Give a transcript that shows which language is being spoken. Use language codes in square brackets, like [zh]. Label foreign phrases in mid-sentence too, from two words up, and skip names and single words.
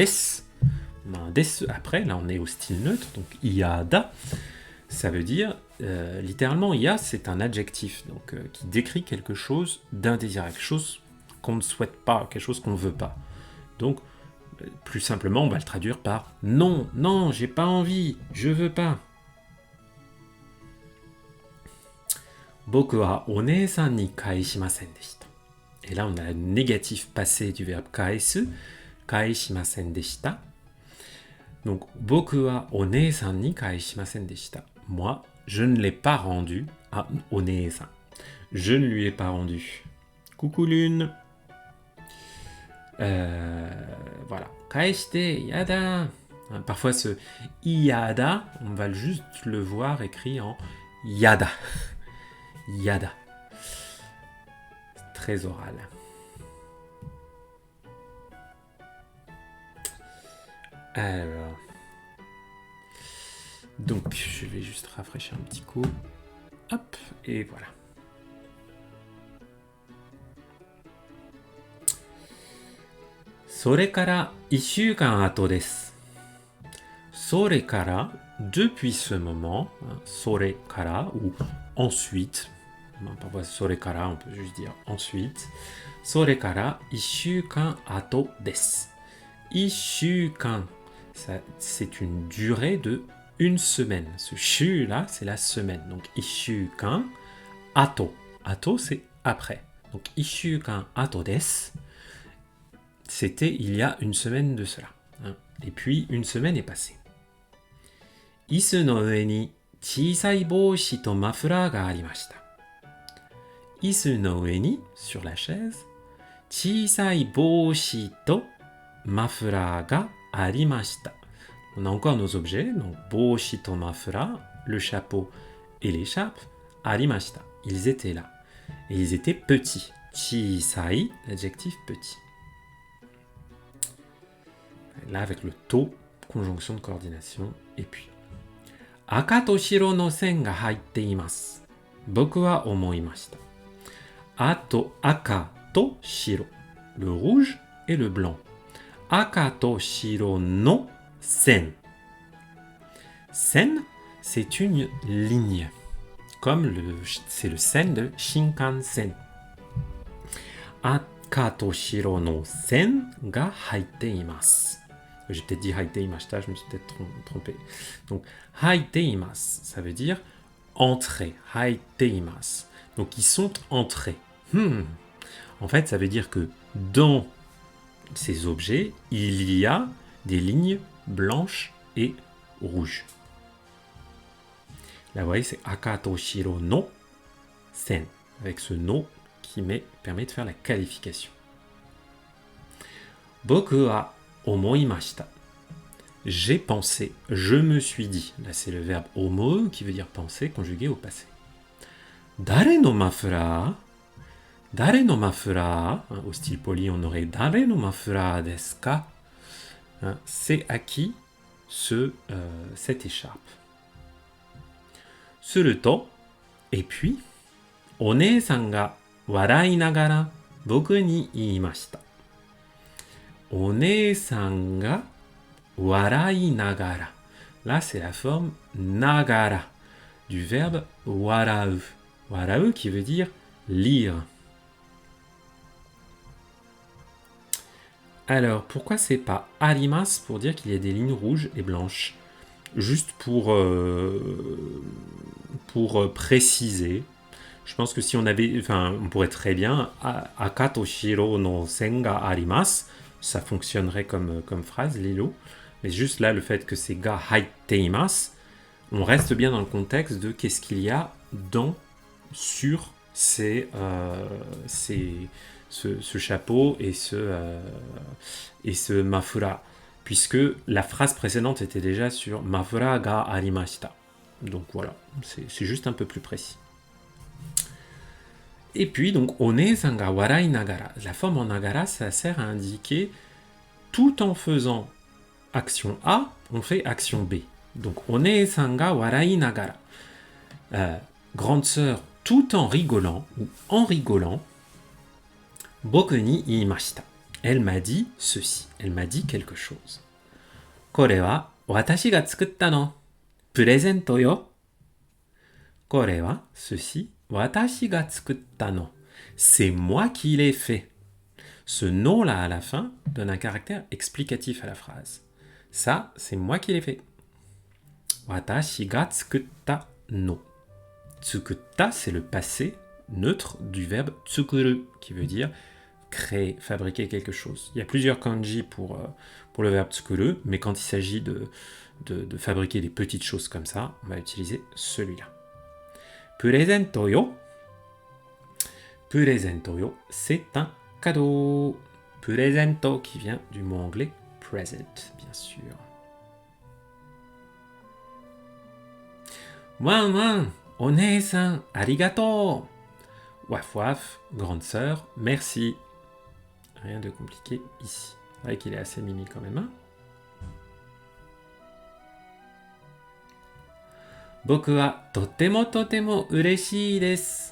[fr] On a un des après, là on est au style neutre, donc yada, ça veut dire, littéralement, ya c'est un adjectif, donc qui décrit quelque chose d'indésirable, quelque chose qu'on ne souhaite pas, quelque chose qu'on ne veut pas. Donc, plus simplement, on va le traduire par non, non, j'ai pas envie, je veux pas. [ja] 僕はお姉さんに返しませんでした. [fr] Et là, on a le négatif passé du verbe kaesu, [ja] 返しませんでした. Donc, 僕はお姉さんに返しませんでした. [fr] Moi, je ne l'ai pas rendu à onee-san. Je ne lui ai pas rendu. Coucou Lune. [ja] Voilà. 返して、やだ. [fr] Parfois, ce yada, on va juste le voir écrit en yada. Yada. Très oral. Alors. Donc, je vais juste rafraîchir un petit coup. Hop, et voilà. [ja] それから1週間後です。 [fr] Sorekara, depuis ce moment, sorekara ou ensuite, parfois sorekara, on peut juste dire ensuite. [ja] それから1週間後です。1週間, [fr] c'est une durée de une semaine. Ce shu là, c'est la semaine. Donc [ja] 1週間後. [fr] Ato, c'est après. Donc [ja] 1 週間後です。 [fr] C'était il y a une semaine de cela. Et puis, une semaine est passée. [ja] 椅子の上に小さい帽子とマフラーがありました. 椅子の上に, [fr] sur la chaise, [ja] 小さい帽子とマフラーがありました. [fr] On a encore nos objets, donc [ja] 帽子とマフラー, [fr] le chapeau et l'écharpe, arimashita. Ils étaient là. Et ils étaient petits. Chisai, l'adjectif petit. Là, avec le to, conjonction de coordination, et puis. [ja] 赤と白の線が入っています. 僕は思いました。あと赤と白. [fr] Le rouge et le blanc. [ja] 赤と白の線. [fr] Sen, c'est une ligne. Comme c'est le sen de Shinkansen. [ja] 赤と白の線が入っています. [fr] J'ai peut-être dit [ja] 入って いました, [fr] je me suis peut-être trompé. Donc, [ja] 入っています, [fr] ça veut dire entrer. [ja] 入っています. [fr] Donc, ils sont entrés. En fait, ça veut dire que dans ces objets, il y a des lignes blanches et rouges. Là, vous voyez, c'est [ja] 赤と白の線. [fr] Avec ce no qui permet de faire la qualification. [ja] 僕は思いました. [fr] J'ai pensé, je me suis dit. Là, c'est le verbe omo qui veut dire penser, conjugué au passé. [ja] 誰のマフラー？誰のマフラー? [fr] Au style poli, on aurait [ja] 誰のマフラーですか? [fr] C'est à qui cette écharpe? Suruto, et puis, [ja] お姉さんが笑いながら僕に言いました. お姉さんが笑いながら. [fr] Là, c'est la forme nagara du verbe warau. Warau qui veut dire lire. Alors, pourquoi c'est pas arimasu pour dire qu'il y a des lignes rouges et blanches? Juste pour préciser. Je pense que si on avait, on pourrait très bien [ja] 赤と白の線があります. [fr] Ça fonctionnerait comme phrase, Lilo. Mais juste là, le fait que c'est [ja] が入っています, [fr] on reste bien dans le contexte de qu'est-ce qu'il y a sur ce chapeau et ce mafura. Puisque la phrase précédente était déjà sur [ja] マフラーがありました. [fr] Donc voilà, c'est juste un peu plus précis. Et puis, donc, [ja] お姉さんが笑いながら. [fr] La forme en nagara, ça sert à indiquer tout en faisant action A, on fait action B. Donc, [ja] お姉さんが笑いながら. [fr] Grande sœur, tout en rigolant, ou en rigolant, [ja] 僕に言いました. [fr] Elle m'a dit ceci, elle m'a dit quelque chose. [ja] これは私が作ったのプレゼントよ. これは, [fr] ceci, [ja] 私が作ったの. [fr] C'est moi qui l'ai fait. Ce no-là à la fin donne un caractère explicatif à la phrase. Ça, c'est moi qui l'ai fait. [ja] 私が作ったの. 作った, [fr] c'est le passé neutre du verbe tsukuru, qui veut dire créer, fabriquer quelque chose. Il y a plusieurs kanji pour le verbe tsukuru, mais quand il s'agit de fabriquer des petites choses comme ça, on va utiliser celui-là. [ja] プレゼントよ. プレゼントよ, [fr] c'est un cadeau. Purezento qui vient du mot anglais present, bien sûr. [ja] ワンワン、お姉さん, ありがとう. [fr] Waf waf, grande sœur, merci. Rien de compliqué ici. C'est vrai qu'il est assez mimi quand même. Hein. [ja] 僕はとても嬉しいです.